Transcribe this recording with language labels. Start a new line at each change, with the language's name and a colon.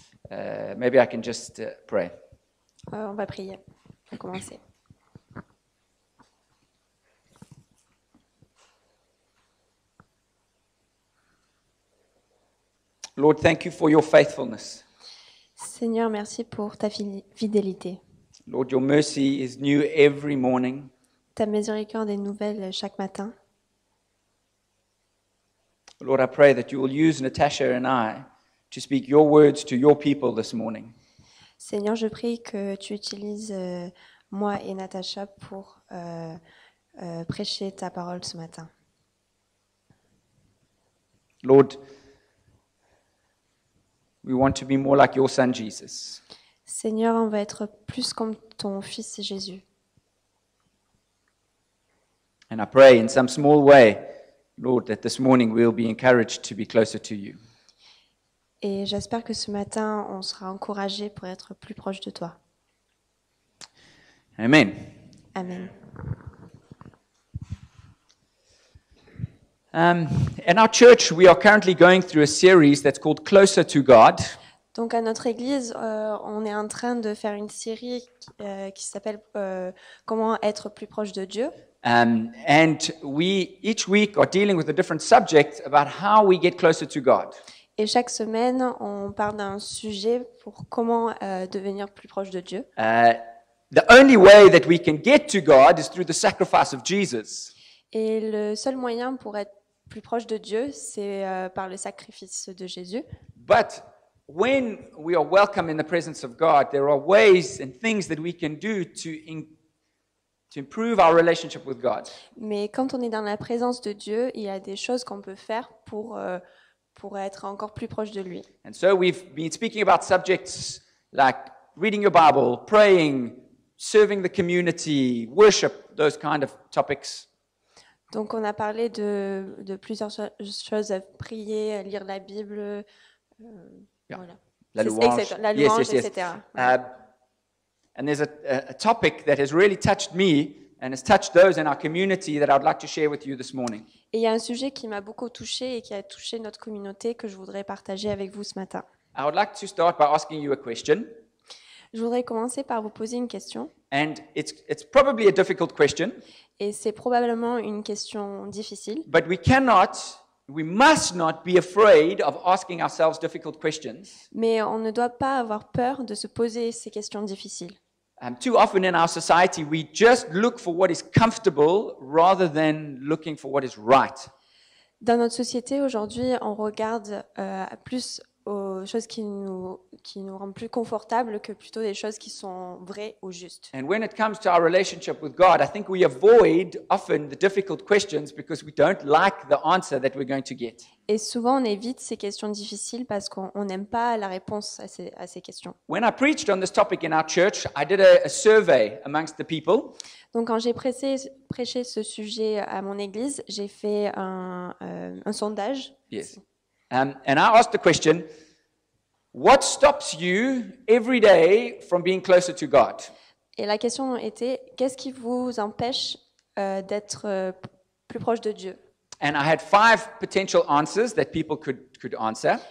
English: Maybe I can just pray.
French: On va prier. On va commencer.
English: Lord, thank you for your faithfulness.
French: Seigneur, merci pour ta fidélité.
English: Lord, your mercy is new every morning.
French: Ta miséricorde est nouvelle chaque matin.
English: Lord, I pray that you will use Natasha and I to speak your words to your people this morning.
French: Seigneur, je prie que tu utilises moi et Natacha pour prêcher ta parole ce matin.
English: Lord, we want to be more like your son Jesus.
French: Seigneur, on va être plus comme ton fils Jésus.
English: And I pray in some small way, Lord, that this morning we'll be encouraged to be closer to you.
French: Et j'espère que ce matin, on sera encouragé pour être plus proche de toi.
English: Amen.
French: Amen.
English: In our church, we are currently going through a series that's called Closer to God.
French: Donc à notre église, on est en train de faire une série qui s'appelle Comment être plus proche de Dieu.
English: And we each week are dealing with a different subject about how we get closer to God.
French: Et chaque semaine, on parle d'un sujet pour comment devenir plus proche de Dieu.
English: The only way that we can get to God is through the sacrifice of Jesus.
French: Et le seul moyen pour être plus proche de Dieu, c'est par le sacrifice de Jésus.
English: But when we are welcome in the presence of God, there are ways and things that we can do to improve our relationship with God.
French: Mais quand on est dans la présence de Dieu, il y a des choses qu'on peut faire pour être encore plus proche de lui.
English: And so we've been speaking about subjects like reading your Bible, praying, serving the community, worship, those kind of topics.
French: Donc on a parlé de plusieurs choses, prier, lire la Bible, voilà. La louange, La louange,
English: yes.
French: etc.
English: And there's a topic that has really touched me and has touched those in our community that I'd like to share with you this morning.
French: Et il y a un sujet qui m'a beaucoup touchée et qui a touché notre communauté que je voudrais partager avec vous ce matin.
English: I would like to start by asking you a question.
French: Je voudrais commencer par vous poser une question.
English: And it's probably a difficult question.
French: Et c'est probablement une question difficile.
English: But we must not be afraid of asking ourselves difficult questions.
French: Mais on ne doit pas avoir peur de se poser ces questions difficiles.
English: Too often in our society, we just look for what is comfortable rather than looking for what is right.
French: Dans notre société aujourd'hui, on regarde plus aux choses qui nous rendent plus confortables que plutôt des choses qui sont vraies ou justes.
English: And when it comes to our relationship with God, I think we avoid often the difficult questions because we don't like the answer that we're going to get.
French: Et souvent, on évite ces questions difficiles parce qu'on n'aime pas la réponse à ces questions.
English: When I preached on this topic in our church, I did a survey amongst the people.
French: Donc, quand j'ai prêché ce sujet à mon église, j'ai fait un sondage.
English: Yes. And I asked the question, what stops you every day from being closer to God?
French: Et la question était, qu'est-ce qui vous empêche d'être plus proche de Dieu?
English: And I had 5 potential answers that people could answer.